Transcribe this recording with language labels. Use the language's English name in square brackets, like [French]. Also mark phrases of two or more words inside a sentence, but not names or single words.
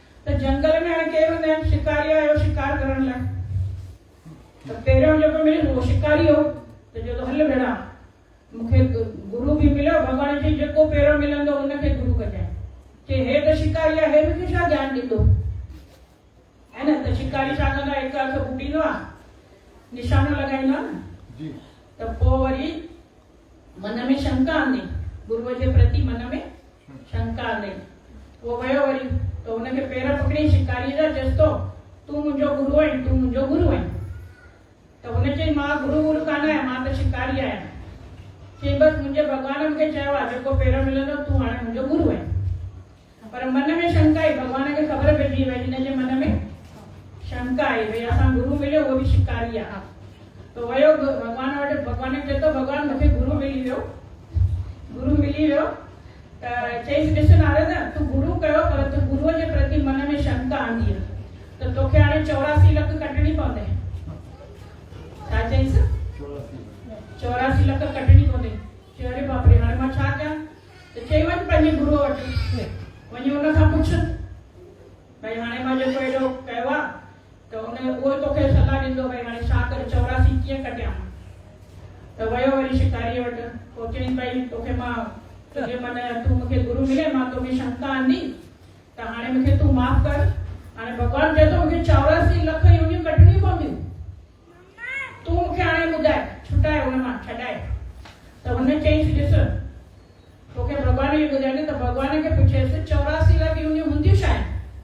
[Sindhi] तो जंगल में हाणे केरु हूंदा आहिनि शिकारी आयो शिकार करण लाइ त पहिरियों जेको मिले उहो शिकारी हो त जो तो हल बेड़ा मूंखे गुरु बि मिलियो भॻवान जी जेको पहिरियों मिलंदो उनखे गुरु कजांइ कि हे त शिकारी आहे हे मूंखे छा ज्ञान ॾींदो है न। त शिकारी छा कंदो आहे हिकु हथ ॿुॾींदो आहे निशानो लॻाईंदो आहे न त पोइ वरी मन में शंका आंदी गुरुअ जे प्रति मन में शंका आंदी पोइ वियो वरी त हुनखे पेर पकड़ी शिकारी जा चएसि थो तूं मुंहिंजो गुरु आहीं तूं मुंहिंजो गुरु आहीं त हुन चई मां गुरु कान आहियां मां त शिकारी आहियां चई बसि मुंहिंजे भॻवान मूंखे चयो आहे जेको पेर मिलंदो तूं हाणे मुंहिंजो गुरु आहीं पर मन में शंका आई भॻवान खे ख़बर पइजी वई हिनजे मन में शंका आई भई असां गुरु मिलियो उहो बि शिकारी आहे तो वयो भगवान वटि भगवान चए थो भगवान मूंखे गुरु मिली वियो त चईसि ॾिस नारद तूं गुरु कयो पर तूं गुरुअ जे प्रति मन में शंका आंदी त तोखे हाणे 84 लख कटणी पवंदई छा चईसि 84 लख कटणी पवंदई चयो अरे बाप रे हाणे मां छा कयां त चई वञ पंहिंजे गुरुअ वटि वञी हुन खां पुछ भई हाणे मां जेको एॾो कयो आहे तो उहो तोखे सलाह ॾींदो भई हाणे छा करे 84 कीअं कटियां त वियो वरी शिकारी वटि पोइ चई भई तोखे मां तुंहिंजे मन तूं मूंखे गुरु मिले मां तोखे शंका आंदी त हाणे मूंखे तूं माफ़ कर हाणे भॻवान चए थो मूंखे 84 लख यूनियूं कटणियूं पवंदियूं तूं मूंखे हाणे ॿुधाए छुटाए हुन मां छॾाए त हुन चईसि ॾिस तोखे भॻवान ई ॿुधाए त भॻवान खे पुछेसि 84 लख यूनियूं हूंदियूं छा आहिनि